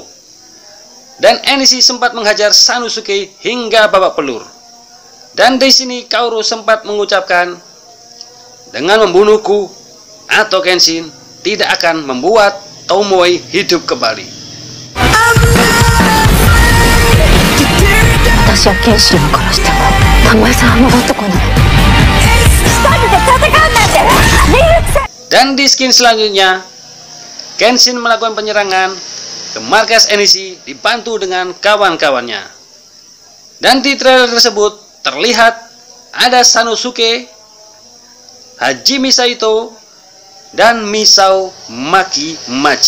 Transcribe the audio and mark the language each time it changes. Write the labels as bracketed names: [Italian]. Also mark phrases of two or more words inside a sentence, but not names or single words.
[Indonesian] Dan Enishi sempat menghajar Sanosuke hingga babak belur. Dan di sini Kaoru sempat mengucapkan, "Dengan membunuhku atau Kenshin tidak akan membuat Tomoe hidup kembali." [Japanese] 私は剣心を殺しても巴さんは戻ってこない。二人で戦うなんて見るくせ。 [Indonesian] Dan di skin selanjutnya, Kenshin melakukan penyerangan ke markas NEC dibantu dengan kawan-kawannya. Dan di trailer tersebut terlihat ada Sanosuke, Hajime Saito, dan Misao Machi.